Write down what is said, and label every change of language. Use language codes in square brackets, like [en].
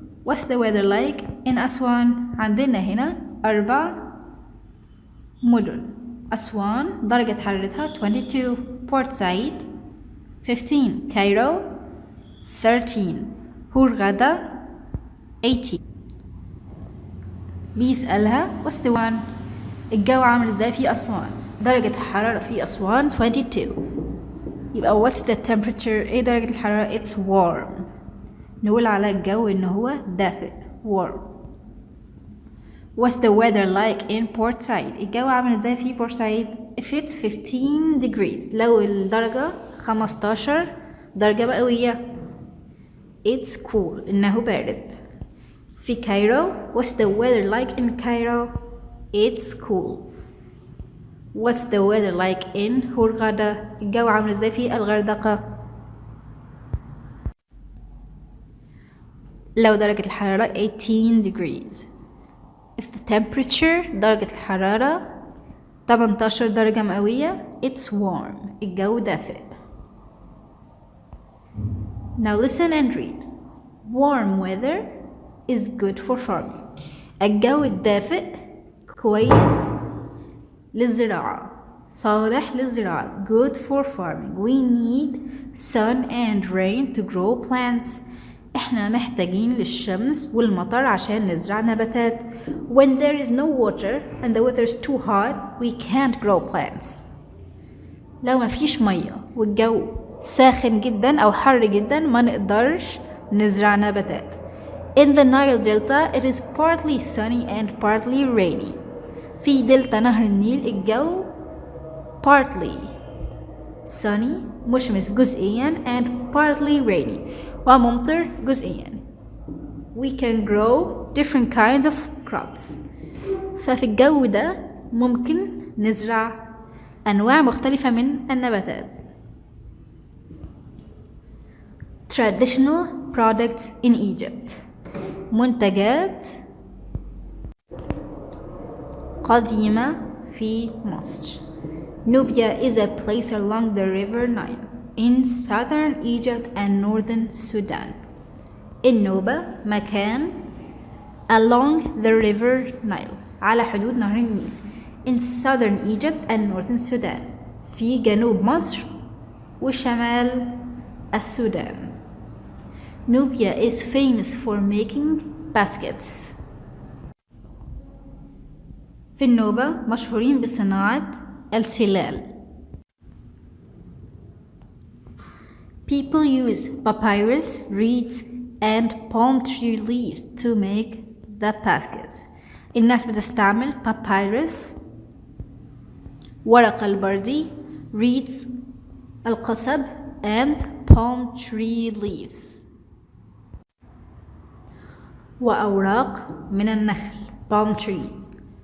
[en] What's the weather like in Aswan? [ar] عندنا هنا 4 مدن. أسوان درجة حرارتها 22، بورت سعيد 15، كايرو 13، هورغادا 18. بيسألها [en] what's the one؟ [ar] الجو عامل ازاي في أسوان؟ درجة الحرارة في أسوان 22. يبقى [en] what's the temperature؟ [ar] ايه درجة الحرارة؟ [en] it's warm. [ar] نقول على الجو إن هو دافئ warm. [en] What's the weather like in Port Said؟ [ar] الجو عامل ازاي في بورت سعيد؟ [en] if it's 15 degrees، [ar] لو الدرجة 15 درجة مئوية [en] it's cool [ar] إنه بارد. في كايرو [en] what's the weather like in Cairo؟ it's cool. What's the weather like in [ar] هورغادا؟ الجو عامل ازاي في الغردقة؟ لو درجة الحرارة 18 degrees. [en] If the temperature [ar] درجة الحرارة 18 درجة مئوية [en] it's warm. [ar] الجو دافئ. [en] Now listen and read. Warm weather is good for farming. [ar] الجو الدافئ كويس للزراعة، صالح للزراعة. [en] Good for farming. We need sun and rain to grow plants. [ar] احنا محتاجين للشمس والمطر عشان نزرع نباتات. [en] When there is no water and the weather is too hot, we can't grow plants. [ar] لو ما فيش مية والجو ساخن جدا أو حر جدا ما نقدرش نزرع نباتات. [en] In the Nile Delta, it is partly sunny and partly rainy. [ar] في دلتا نهر النيل الجو [en] partly sunny [ar] مشمس جزئيا [en] and partly rainy [ar] وممطر جزئيا. [en] We can grow different kinds of crops. [ar] ففي الجو ده ممكن نزرع أنواع مختلفة من النباتات. [en] Traditional products in Egypt. [ar] منتجات قديمة في مصر. [en] Nubia is a place along the river Nile in southern Egypt and northern Sudan. [ar] النوبة مكان [en] along the river Nile [ar] على حدود نهر النيل [en] in southern Egypt and northern Sudan [ar] في جنوب مصر وشمال السودان. [en] Nubia is famous for making baskets. [ar] في النوبة مشهورين بصناعة السلال. [en] People use papyrus, reeds, and palm tree leaves to make the baskets. [ar] الناس بتستعمل papyrus ورق البردي، reeds القصب [en] and palm tree leaves [ar] وأوراق من النخل [en] palm trees.